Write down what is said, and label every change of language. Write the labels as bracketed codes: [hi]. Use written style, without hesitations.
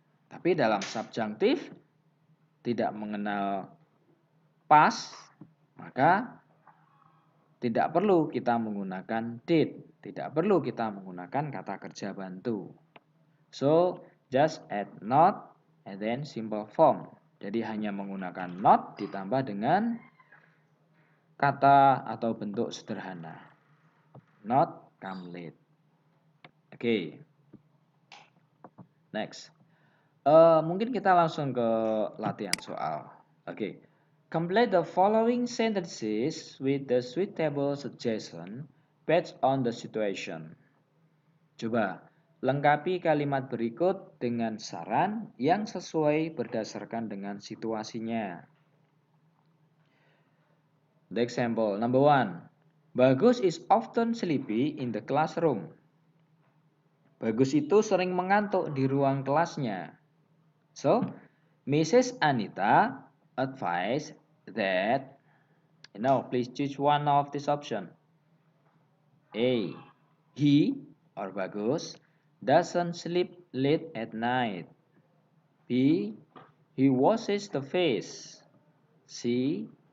[id] Tapi dalam subjunctive tidak mengenal past, maka tidak perlu kita menggunakan did, tidak perlu kita menggunakan kata kerja bantu. [en] So, just add not and then simple form. [id] Jadi hanya menggunakan not ditambah dengan kata atau bentuk sederhana. [en] Not come late. Oke. Next. [id] Mungkin kita langsung ke latihan soal. Oke. [en] Complete the following sentences with the suitable suggestion based on the situation. [id] Coba lengkapi kalimat berikut dengan saran yang sesuai berdasarkan dengan situasinya. [en] The example number 1. Bagus is often sleepy in the classroom. [id] Bagus itu sering mengantuk di ruang kelasnya. [en] So, Mrs. Anita advised that, please choose one of this option. A. He or Bagus doesn't sleep late at night. B. He washes the face. C.